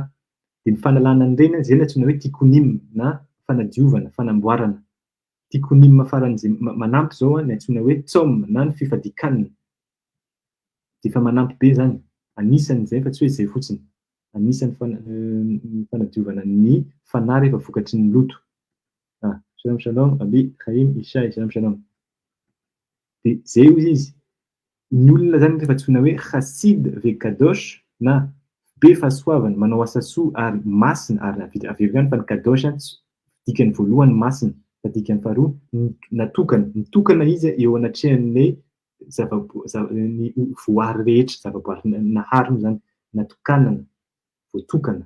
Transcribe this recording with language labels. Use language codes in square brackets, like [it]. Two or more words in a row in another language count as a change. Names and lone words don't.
[mg] Dia ny fanalana an'ireny zay no antsoina hoe tikonim na fanadiovana, fanamboarana. Tikonim faran'izay manampy zao ny antsoina hoe tsom na ny fifadikanana. Dia efa manampy be zany. Anisan'izay fa tsy hoe izay fotsiny. Anisan'ny fanadiovana ny fanahy rehefa vokatry ny loto. [he] שלום שלום, Abi, Chaim, Ishai, שלום שלום. [mg] Dia zay hozy izy. Ny olona zany rehefa antsoina hoe [he] חסיד וקדוש [mg] na be fahasoavana, manao asa soa ary masina ary avy eo ihany fa ny kadosh dikany voalohany masina, fa dikany faharoa natokana. Nitokana izy eo anatrehan'ilay ny voary rehetra, zavaboary nahary zany, natokanana, voatokana.